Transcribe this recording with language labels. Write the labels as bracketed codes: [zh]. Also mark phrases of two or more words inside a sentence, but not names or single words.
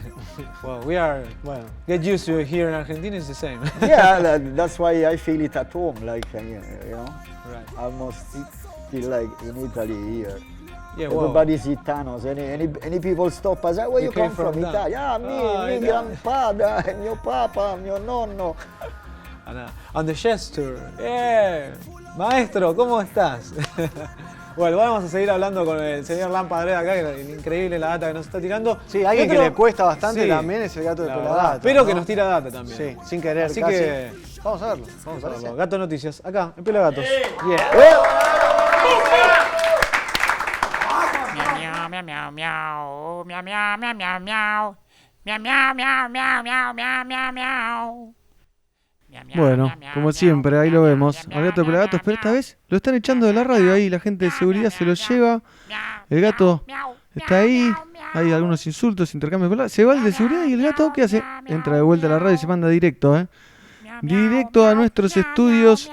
[en] Well, get used to it here in Argentina, it's the same. Yeah, that's why I feel it at home, like, you know, Right. almost feel like in Italy here. Yeah, well, Everybody's Gitanos. Any people stop us, where you come from? down. Italy. Yeah, me grandfather, [it] mio papa, mio nonno. [en] On the gesture. Yeah. [es] Maestro, ¿cómo estás? Bueno, vamos a seguir hablando con el señor Lampa Dread acá, que es increíble la data que nos está tirando. Sí, alguien que le cuesta bastante Sí, también es el gato de la PelaGatos. verdad, pero ¿no? que nos tira data también. Sí, sin querer. Así casi. que Vamos a verlo. vamos a verlo. Gato Noticias, acá, en PelaGatos. Yeah. Meow meow meow meow meow meow meow meow meow meow meow meow meow meow meow meow meow. Bueno, como siempre, ahí lo vemos. Al gato de PelaGatos, pero esta vez lo están echando de la radio ahí. La gente de seguridad se lo lleva. El gato está ahí. Hay algunos insultos, intercambios de palabras. Se va el de seguridad y el gato, ¿qué hace? Entra de vuelta a la radio y se manda directo, directo a nuestros estudios.